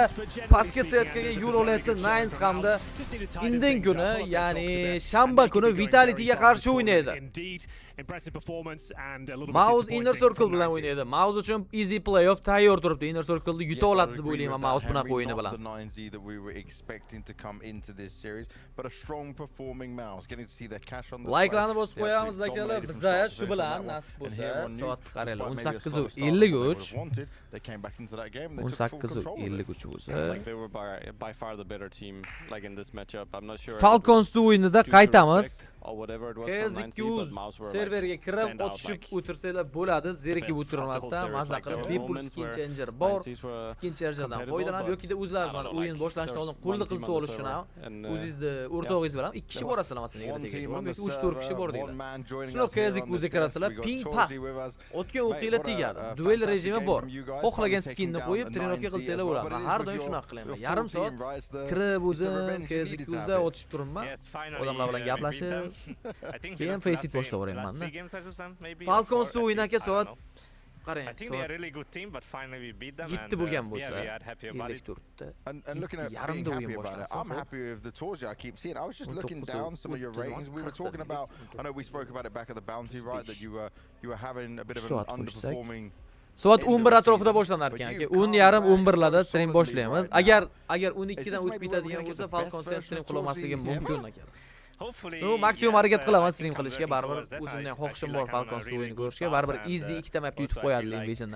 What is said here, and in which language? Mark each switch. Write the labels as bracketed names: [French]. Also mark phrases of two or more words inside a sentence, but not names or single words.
[Uzbek] Pastki setkaga yo'l olayotdi Nines hamda indin kuni, ya'ni shanba kuni Vitality'ga qarshi o'ynaydi. Mouse Inner Circle bilan o'ynaydi. Mouse uchun [English] easy playoff [Uzbek] tayyor turibdi. Inner Circle'ni yuta oladi deb o'ylayman Mouse bunaqa o'yini bilan. [English] but a strong performing Mouse. Getting to see their cash on the [Uzbek] Like'larni bosib qo'yamiz akalar. Biza shu bilan nasib bo'lsa soatni qaranglar 18:53. [English] They came back into that game. [Uzbek] 18:53 bo'lsa. [English] Like they were by far the better team like in this matchup. I'm not sure. [Uzbek] Falcons o'yinida qaytamiz. [English] Or whatever it was from 90, but Mouse were [Uzbek] serverga kirib o'tishib o'tirsanglar bo'ladi. Zerikib o'tirmasdan maza qilib bepul [English] skin changer [Uzbek] bor. [English] Skin changerdan [Uzbek] foydalanib yoki o'zlaringiz mana o'yin boshlanishidan oldin qo'lni qizitib olish uchun ham o'zingizni o'rtog'ingiz bilan 2 kishi borasizlar masalan negadir yoki 3-4 kishi bor deydi. Shunaqa qizik o'ziga kirasizlar, ping pas. O'tgan o'qinglar tegadi. Duel rejimi bor. Xohlagan skinni qo'yib trenirovka qilsanglar bo'ladi. Har doim shunaqa qilaman. Yarim soat kirib o'zim qizik o'tishib turibman. Odamlar bilan gaplashib keyin Faceit boshlab o'raymanda. Falcons o'yin aka soat qarang. [English] I think they are a really good team, but finally we beat them. [Uzbek] Yetti bo'lgan bo'lsa, [English] we are happy about it. And looking at being happy about it, I'm happy with the tours I keep seeing. I was just looking down some of your ratings. We were talking about, I know we spoke about it back at the Bounty, right? That you were having a bit of an underperforming. [Uzbek] Soat 11 atrofida boshlanar ekan aka. 10:30 11larda stream boshlaymiz. Agar 12dan o'tib ketadigan bo'lsa, Falconsdan stream qilolmasligim mumkin aka. No, maksimum harakat qilaman stream qilishga, baribir o'zimning xohishim bor Falcons o'yinini ko'rishga, baribir easy ikkita mapni yutib qo'yadilar bejinda.